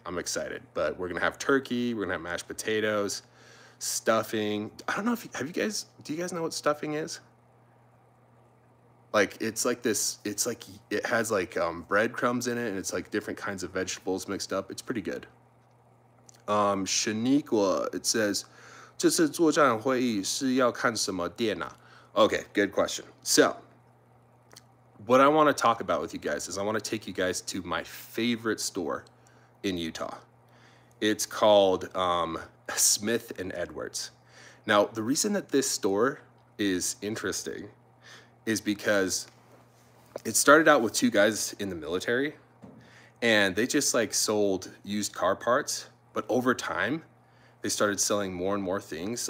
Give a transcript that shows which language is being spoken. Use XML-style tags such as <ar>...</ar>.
<en>I'm excited, but we're gonna have turkey, we're gonna have mashed potatoes, stuffing. I don't know do you guys know what stuffing is? Like, it's like this, it's like, it has like breadcrumbs in it, and it's like different kinds of vegetables mixed up. It's pretty good. Shaniqua, it says,</en> <zh>这次作战会议是要看什么店啊?</zh> <en>Okay, good question. So, what I want to talk about with you guys is I want to take you guys to my favorite store in Utah. It's called Smith and Edwards. Now, the reason that this store is interesting is because it started out with 2 guys in the military, and they just like sold used car parts, but over time they started selling more and more things.</en>